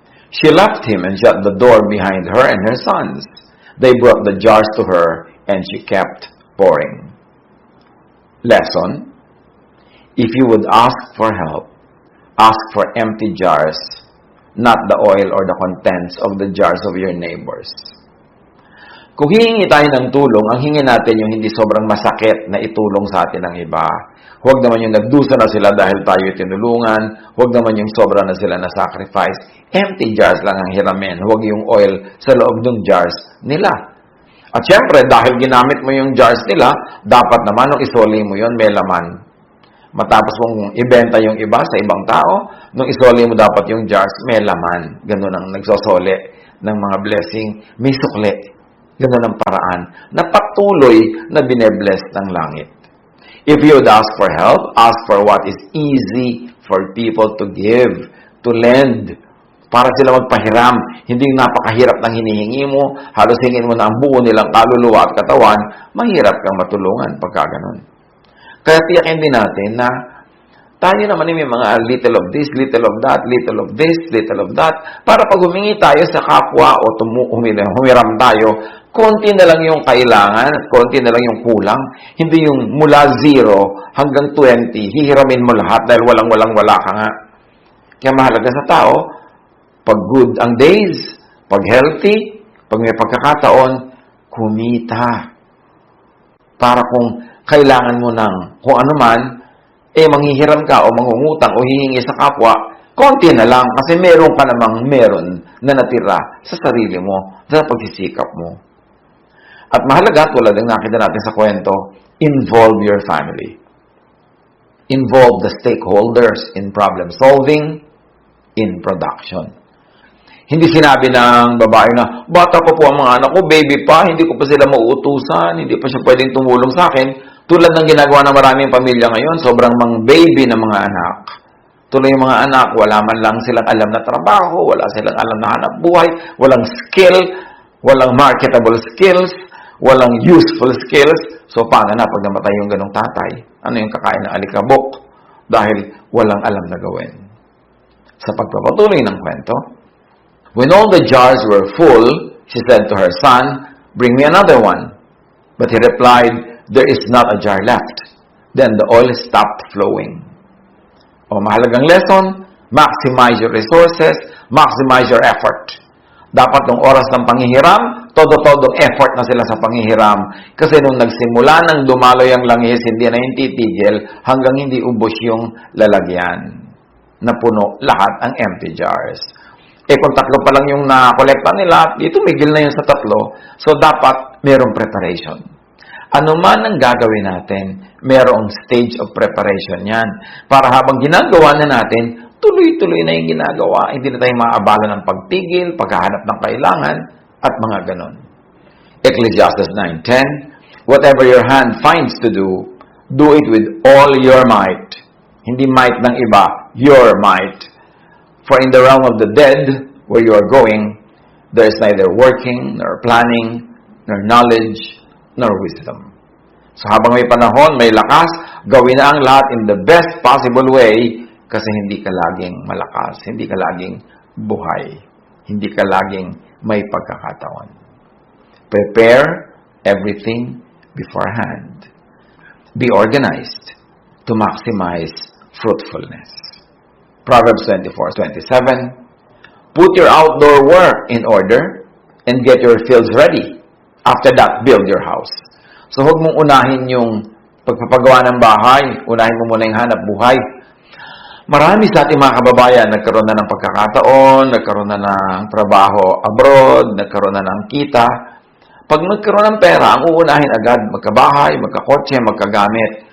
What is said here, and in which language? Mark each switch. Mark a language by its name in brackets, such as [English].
[English] She left him and shut the door behind her and her sons. They brought the jars to her, and she kept pouring. Lesson, if you would ask for help, ask for empty jars, not the oil or the contents of the jars of your neighbors. [Filipino] Kung hihingi tayo ng tulong, ang hingi natin yung hindi sobrang masakit na itulong sa atin ng iba. Huwag naman yung nagdusa na sila dahil tayo tinulungan. Huwag naman yung sobra na sila na sacrifice. Empty jars lang ang hiramin. Huwag yung oil sa loob ng jars nila. At syempre, dahil ginamit mo yung jars nila, dapat naman nung isoli mo yon may laman. Matapos mong ibenta yung iba sa ibang tao, nung isoli mo dapat yung jars, may laman. Ganun ang nagsosole ng mga blessing. May sukle. Ganun ang paraan na patuloy na binebless ng langit. [English] If you would ask for help, ask for what is easy for people to give, to lend, [Filipino] para sila magpahiram. Hindi napakahirap ng hinihingi mo, halos hingin mo na ang buo nilang kaluluwa at katawan, mahirap kang matulungan pagka ganun. Kaya tiyakin din natin na tayo naman may mga [English] little of this, little of that, [Filipino] little of this, little of that, para pag humingi tayo sa kapwa o humiram tayo, konti na lang yung kailangan at konti na lang yung kulang. Hindi yung mula 0 hanggang 20, hihiramin mo lahat dahil wala ka nga. Kaya mahalaga sa tao, pag good ang days, pag healthy, pag may pagkakataon, kumita. Para kung kailangan mo ng kung ano man, manghihiram ka o mangungutang o hihingi sa kapwa, konti na lang kasi meron ka namang meron na natira sa sarili mo, sa pagsisikap mo. At mahalaga, tulad ng nakita natin sa kwento, [English] involve your family. Involve the stakeholders in problem solving, in production. [Filipino] Hindi sinabi ng babae na, bata pa po ang mga anak ko, baby pa, hindi ko pa sila mauutusan, hindi pa siya pwedeng tumulong sa akin. Tulad ng ginagawa ng maraming pamilya ngayon, sobrang mga baby ng mga anak. Tuloy yung mga anak, wala man lang silang alam na trabaho, wala silang alam na hanap buhay, walang skill, walang marketable skills, walang useful skills. So, paano na pag namatay yung ganong tatay? Ano yung kakain ng alikabok? Dahil walang alam na gawin. Sa pagpapatuloy ng kwento, [English] when all the jars were full, she said to her son, bring me another one. But he replied, there is not a jar left. Then the oil stopped flowing. [Filipino] O mahalagang [English] lesson, maximize your resources, maximize your effort. [Filipino] Dapat nung oras ng panghihiram, todo-todong effort na sila sa panghihiram. Kasi nung nagsimula ng dumaloy ang langis, hindi na yung titigil hanggang hindi ubos yung lalagyan. Napuno lahat ang empty jars. Kung 3 pa lang yung nakolekta nila, dito migil na yun sa 3. So, dapat mayroong preparation. Ano man ang gagawin natin, mayroong stage of preparation yan. Para habang ginagawa na natin, tuloy-tuloy na yung ginagawa. Hindi na tayo maabala ng pagpigil, paghahanap ng kailangan, at mga ganon. [English] Ecclesiastes 9:10, whatever your hand finds to do it with all your might. [Filipino] Hindi might ng iba, [English] your might. For in the realm of the dead, where you are going, there is neither working, nor planning, nor knowledge, nor wisdom. [Filipino] So habang may panahon, may lakas, gawin na ang lahat [English] in the best possible way [Filipino] kasi hindi ka laging malakas, hindi ka laging buhay, hindi ka laging may pagkakataon. [English] Prepare everything beforehand. Be organized to maximize fruitfulness. Proverbs 24:27, put your outdoor work in order and get your fields ready. After that, build your house. [Filipino] So, huwag mong unahin yung pagpapagawa ng bahay. Unahin mo muna yung hanap buhay. Marami sa ating mga kababayan, nagkaroon na ng pagkakataon, nagkaroon na ng trabaho abroad, nagkaroon na ng kita. Pag nagkaroon ng pera, ang uunahin agad, magkabahay, magkakotse, magkagamit.